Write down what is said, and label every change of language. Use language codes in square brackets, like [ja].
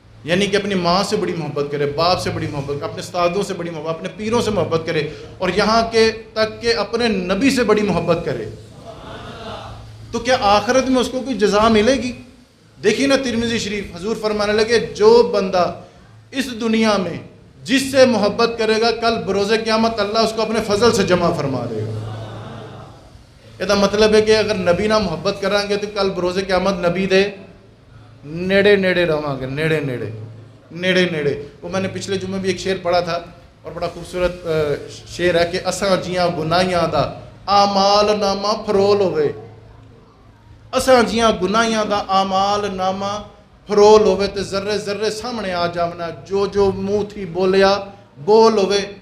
[ur] یعنی کہ اپنی ماں سے بڑی محبت کرے, باپ سے بڑی محبت, اپنے استادوں سے بڑی محبت, اپنے پیروں سے محبت کرے اور یہاں کے تک کہ اپنے نبی سے بڑی محبت کرے, تو کیا آخرت میں اس کو کوئی جزا ملے گی؟ دیکھیے نا ترمذی شریف, حضور فرمانے لگے جو بندہ اس دنیا میں جس سے محبت کرے گا کل بروز قیامت اللہ اس کو اپنے فضل سے جمع فرما دے گا. یہ مطلب ہے کہ اگر نبی نہ محبت کریں گے تو کل بروز قیامت [pa] نبی دے نیڑے نیڑے [ur] رہاں گے, نیڑے نیڑے نیڑے نیڑے. وہ میں نے پچھلے جمعے بھی ایک شعر پڑھا تھا اور بڑا خوبصورت شعر ہے کہ [pa] اساں جیاں گناہیاں دا اعمال نامہ فرول ہوئے, اساں جیاں گناہیاں دا اعمال نامہ فرول ہوئے تے ذرے ذرے سامنے آ جاونا, جو جو منہ تھی بولیا بول ہوئے.